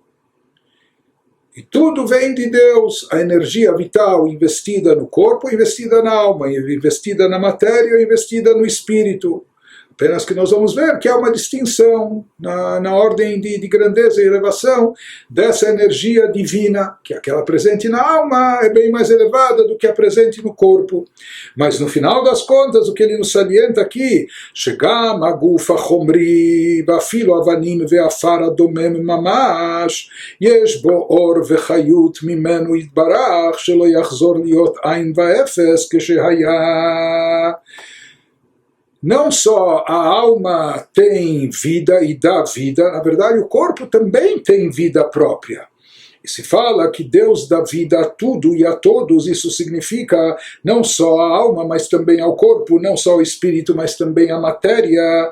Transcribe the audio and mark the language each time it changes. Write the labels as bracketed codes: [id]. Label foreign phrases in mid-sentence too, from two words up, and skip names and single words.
[pt] E tudo vem de Deus, a energia vital investida no corpo, investida na alma, investida na matéria, investida no espírito. Apenas que nós vamos ver que há uma distinção na ordem de grandeza e elevação dessa energia divina, que aquela presente na alma é bem mais elevada do que a presente no corpo. Mas no final das contas, o que ele nos salienta aqui, [he] שגם הגוף החומרי ואפילו אבנים ועפר הדומם ממש יש בו אור וחיות ממנו יתברך שלא יחזור להיות אין ואפס כשהיה. [pt] Não só a alma tem vida e dá vida, na verdade o corpo também tem vida própria. E se fala que Deus dá vida a tudo e a todos, isso significa não só a alma, mas também ao corpo, não só o espírito, mas também a matéria.